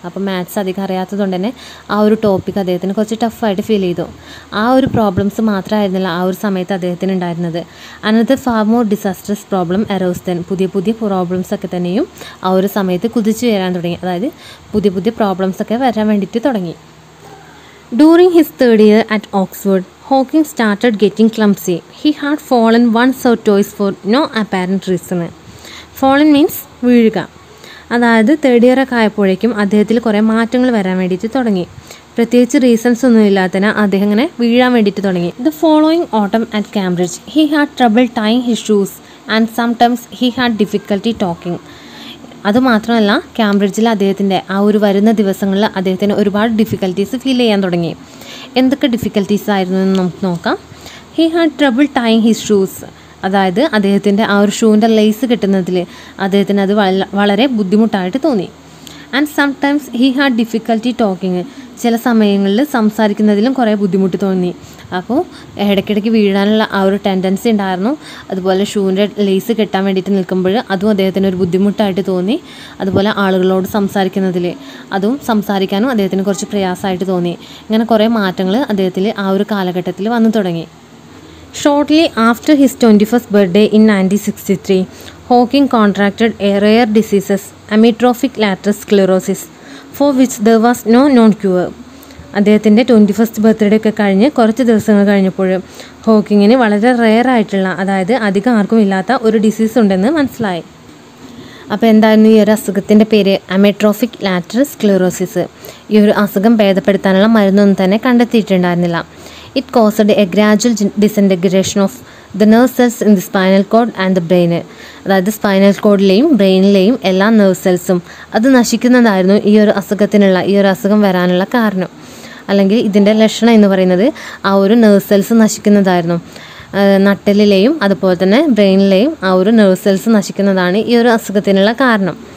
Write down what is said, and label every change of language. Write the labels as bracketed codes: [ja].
[ml] അപ്പോൾ മാത്സ് അധികം അറിയാത്തതുകൊണ്ട് തന്നെ ആ ഒരു ടോപ്പിക് അദ്ദേഹത്തിന് കുറച്ച് ടഫായിട്ട് ഫീൽ ചെയ്തു. ആ ഒരു പ്രോബ്ലംസ് മാത്രമായിരുന്നില്ല ആ ഒരു സമയത്ത് അദ്ദേഹത്തിന് ഉണ്ടായിരുന്നത്. [en] Another far more disastrous problem arose then. [ml] പുതിയ പുതിയ പ്രോബ്ലംസൊക്കെ തന്നെയും ആ ഒരു സമയത്ത് കുതിച്ചു വരാൻ തുടങ്ങി. അതായത് പുതിയ പുതിയ പ്രോബ്ലംസൊക്കെ വരാൻ വേണ്ടിയിട്ട് തുടങ്ങി. [en] During his third year at Oxford, Hawking started getting clumsy. He had fallen once or twice for no apparent reason. Fallen means വീഴുക. [ml] അതായത് തേർഡ് ഇയർ ഒക്കെ ആയപ്പോഴേക്കും അദ്ദേഹത്തിൽ കുറേ മാറ്റങ്ങൾ വരാൻ വേണ്ടിയിട്ട് തുടങ്ങി. പ്രത്യേകിച്ച് റീസൺസ് ഒന്നും ഇല്ലാത്തതിന് അദ്ദേഹം ഇങ്ങനെ വീഴാൻ വേണ്ടിയിട്ട് തുടങ്ങി. [en] The following autumn at Cambridge, he had trouble tying his shoes and sometimes he had difficulty talking. [ml] അതുമാത്രമല്ല, കാംബ്രിഡ്ജിൽ അദ്ദേഹത്തിൻ്റെ ആ ഒരു വരുന്ന ദിവസങ്ങളിൽ അദ്ദേഹത്തിന് ഒരുപാട് ഡിഫിക്കൽട്ടീസ് ഫീൽ ചെയ്യാൻ തുടങ്ങി. എന്തൊക്കെ ഡിഫിക്കൽട്ടീസ് ആയിരുന്നു എന്ന് നമുക്ക് നോക്കാം. [en] He had trouble tying his shoes. [ml] അതായത് അദ്ദേഹത്തിൻ്റെ ആ ഒരു ഷൂവിൻ്റെ ലേസ് കിട്ടുന്നതിൽ അദ്ദേഹത്തിന് അത് വളരെ ബുദ്ധിമുട്ടായിട്ട് തോന്നി. [en] And sometimes he had difficulty talking. [ml] ചില സമയങ്ങളിൽ സംസാരിക്കുന്നതിലും കുറേ ബുദ്ധിമുട്ട് തോന്നി. അപ്പോൾ ഇടയ്ക്കിടയ്ക്ക് വീഴാനുള്ള ആ ഒരു ടെൻഡൻസി ഉണ്ടായിരുന്നു. അതുപോലെ ഷൂവിൻ്റെ ലേസ് കെട്ടാൻ വേണ്ടിയിട്ട് നിൽക്കുമ്പോൾ അതും അദ്ദേഹത്തിന് ഒരു ബുദ്ധിമുട്ടായിട്ട് തോന്നി. അതുപോലെ ആളുകളോട് അതും സംസാരിക്കാനും അദ്ദേഹത്തിന് കുറച്ച് പ്രയാസമായിട്ട് തോന്നി. ഇങ്ങനെ കുറേ മാറ്റങ്ങൾ അദ്ദേഹത്തിൽ ആ ഒരു കാലഘട്ടത്തിൽ വന്നു തുടങ്ങി. [en] Shortly after his 21st birthday in 1963, Hawking contracted a rare disease, amyotrophic lateral sclerosis, for which there was no known cure. [ml] അദ്ദേഹത്തിൻ്റെ 21st ബർത്ത്ഡേ ഒക്കെ കഴിഞ്ഞ് കുറച്ച് ദിവസങ്ങൾ കഴിഞ്ഞപ്പോൾ ഹോക്കിങ്ങിന് വളരെ റെയർ ആയിട്ടുള്ള, അതായത് അധികം ആർക്കും ഇല്ലാത്ത ഒരു ഡിസീസ് ഉണ്ടെന്ന് മനസ്സിലായി. അപ്പോൾ എന്തായിരുന്നു ഈ ഒരു അസുഖത്തിൻ്റെ പേര്? അമയോട്രോഫിക് ലാറ്ററൽ സ്ക്ലെറോസിസ്. ഈ ഒരു അസുഖം ഭേദപ്പെടുത്താനുള്ള മരുന്നൊന്നും തന്നെ കണ്ടെത്തിയിട്ടുണ്ടായിരുന്നില്ല. [en] It caused a gradual disintegration of the nerve cells in the spinal cord and the brain. [ml] അതായത് സ്പൈനൽ കോഡിലെയും ബ്രെയിനിലെയും എല്ലാ നെർവ് സെൽസും അത് നശിക്കുന്നതായിരുന്നു ഈ ഒരു അസുഖം വരാനുള്ള കാരണം. അല്ലെങ്കിൽ ഇതിൻ്റെ ലക്ഷണം എന്ന് പറയുന്നത് ആ ഒരു നെർവ് സെൽസ് നശിക്കുന്നതായിരുന്നു. നട്ടലിലെയും അതുപോലെ തന്നെ ബ്രെയിനിലെയും ആ ഒരു നെർവ് സെൽസ് നശിക്കുന്നതാണ് ഈ ഒരു അസുഖത്തിനുള്ള കാരണം.